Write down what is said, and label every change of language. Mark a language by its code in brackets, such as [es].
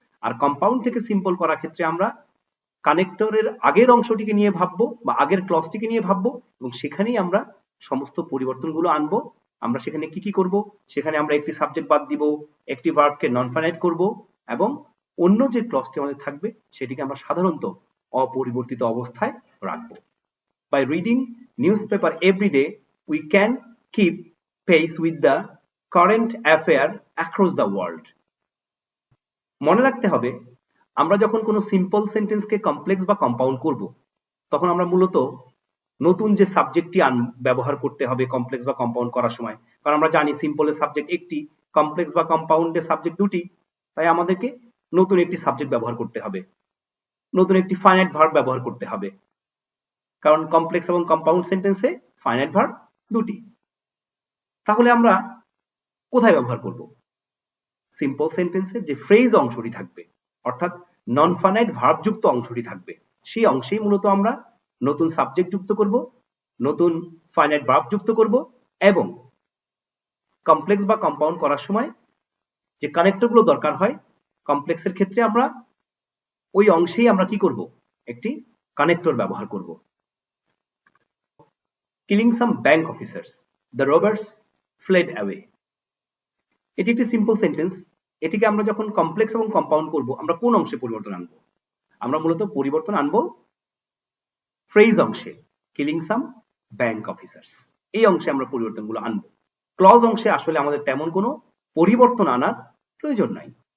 [bn] আর compound থেকে simple করার ক্ষেত্রে আমরা কানেক্টরের আগের অংশটিকে নিয়ে ভাববো বা আগের ক্লজটিকে নিয়ে ভাববো, এবং সেখানেই আমরা সমস্ত পরিবর্তনগুলো আনবো। আমরা সেখানে কি কি করব, সেখানে আমরা একটি সাবজেক্ট বাদ দিব, একটি ভার্বকে নন ফাইনাইট করব, এবং অন্য যে ক্লজটি আমাদের থাকবে সেটিকে আমরা সাধারণত অপরিবর্তিত অবস্থায় রাখবো। [en] By reading newspaper every day, we can keep pace with the current affair across the world. [bn] মনে রাখতে হবে, আমরা যখন কোনো সিম্পল সেন্টেন্সকে কমপ্লেক্স বা কম্পাউন্ড করব, তখন আমরা মূলত নতুন যে সাবজেক্টটি ব্যবহার করতে হবে কমপ্লেক্স বা কম্পাউন্ড করার সময়। কারণ আমরা জানি সিম্পলের সাবজেক্ট একটি, কমপ্লেক্স বা কম্পাউন্ডের সাবজেক্ট দুটি, তাই আমাদেরকে নতুন একটি সাবজেক্ট ব্যবহার করতে হবে, নতুন একটি ফাইনাইট ভার্ব ব্যবহার করতে হবে, কারণ কমপ্লেক্স এবং কম্পাউন্ড সেন্টেন্সে ফাইনাইট ভার্ব দুটি। তাহলে আমরা কোথায় ব্যবহার করব? সিম্পল সেন্টেন্সের যে ফ্রেজ অংশটি থাকবে, অর্থাৎ নন ফাইনাইট ভার্ব যুক্ত অংশটি থাকবে, সেই অংশেই মূলত আমরা নতুন সাবজেক্ট যুক্ত করব, নতুন ফাইনাইট ভার্ব যুক্ত করব, এবং কমপ্লেক্স বা কম্পাউন্ড করার সময় যে কানেক্টরগুলো দরকার হয়, কমপ্লেক্সের ক্ষেত্রে আমরা ওই অংশেই আমরা কি করব, একটি কানেক্টর ব্যবহার করব। [en] Killing some bank officers, the robbers fled away. [bn] এটি একটি সিম্পল সেন্টেন্স। এটিকে আমরা যখন কমপ্লেক্স এবং কম্পাউন্ড করব, আমরা কোন অংশে পরিবর্তন আনবো? আমরা মূলত পরিবর্তন আনবো ফ্রেজ অংশে, [en] killing some bank officers, [bn] এই অংশে আমরা পরিবর্তনগুলো আনবো। ক্লজ অংশে আসলে আমাদের তেমন কোনো পরিবর্তন আনার প্রয়োজন নাই।